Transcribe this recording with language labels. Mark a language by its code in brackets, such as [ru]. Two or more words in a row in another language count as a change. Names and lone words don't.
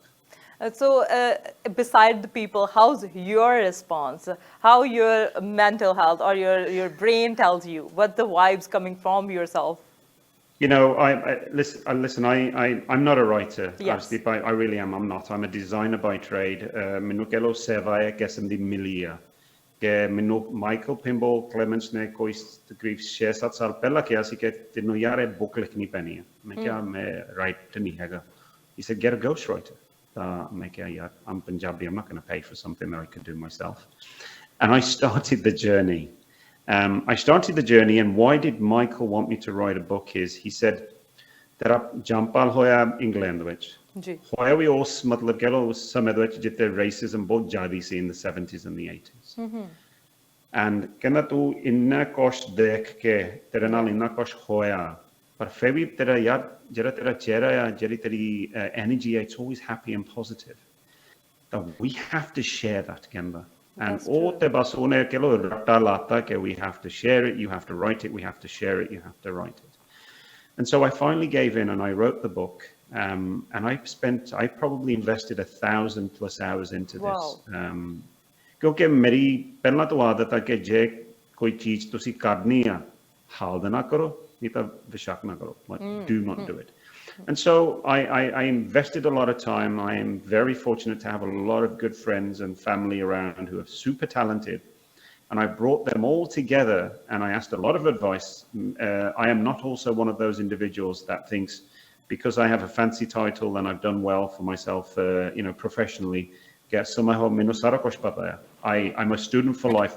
[en] So beside the people, how's your response? How your mental health or your brain tells you? What the vibes coming from yourself? I'm not a writer. Yes. I really am. I'm not. I'm a designer by trade. [pa] ਮੈਨੂੰ ਕਹਿ ਲਓ ਸੇਵਾ ਹੈ ਕਿਸਮ ਦੀ ਮਿਲੀ ਆ ਕਿ ਮੈਨੂੰ ਮਾਈਕਲ ਪਿੰਬਲ ਕਲੇਮੈਂਟਸ ਨੇ ਕੋਈ ਤਕਰੀਬ 6-7 ਸਾਲ ਪਹਿਲਾਂ ਕਿਹਾ ਸੀ ਕਿ ਤੈਨੂੰ ਯਾਰ ਇਹ ਬੁੱਕ ਲਿਖਣੀ ਪੈਣੀ ਹੈ। ਮੈਂ ਕਿਹਾ ਮੈਂ ਰਾਈਟਰ ਨਹੀਂ ਹੈਗਾ। [en] He said, get a ghostwriter. I'm Punjabi, I'm not going to pay for something that I could do myself. And I started the journey. And why did Michael want me to write a book is, he said, [pa] ਤੇਰਾ ਜੰਮਪਲ ਹੋਇਆ England ਵਿੱਚ. ਹੋਇਆ ਵੀ ਉਸ ਮਤਲਬ ਕਹਿ ਲਓ ਸਮੇਂ ਦੇ ਵਿੱਚ ਜਿੱਥੇ racism ਬਹੁਤ ਜ਼ਿਆਦਾ ਸੀ [en] in the 70s and the 80s. [pa] And ਕਹਿਣਾ ਤੂੰ ਇੰਨਾ ਕੁਝ ਦੇਖ ਕੇ ਤੇਰੇ ਨਾਲ ਇੰਨਾ ਕੁਝ ਹੋਇਆ, ਪਰ ਫਿਰ ਵੀ ਤੇਰਾ ਯਾਰ ਜਿਹੜਾ ਤੇਰਾ ਚਿਹਰਾ ਆ, ਜਿਹੜੀ ਤੇਰੀ energy ਹੈ, [en] it's always happy and positive. That we have to share that, [pa] ਕਹਿੰਦਾ. And ਉਹ ਤੇ ਬਸ ਉਹਨੇ ਕਹਿ ਲਓ ਰੱਟਾ ਲਾਤਾ ਕਿ [en] we have to share it, you have to write it, we have to share it, you have to write it. And so I finally gave in and I wrote the book. And I probably invested 1,000 plus hours into this. [pa] ਕਿਉਂਕਿ ਮੇਰੀ ਪਹਿਲਾਂ ਤੋਂ ਆਦਤ ਹੈ ਕਿ ਜੇ ਕੋਈ ਚੀਜ਼ ਤੁਸੀਂ ਕਰਨੀ ਆ, ਹਾਲ ਦੇ ਨਾ ਕਰੋ, [en] do not do it. And so I invested a lot of time. I am very fortunate to have a lot of good friends and family around who are super talented. And I brought them all together and I asked a lot of advice. I am not also one of those individuals that thinks because I have a fancy title and I've done well for myself, professionally, I'm a student for life.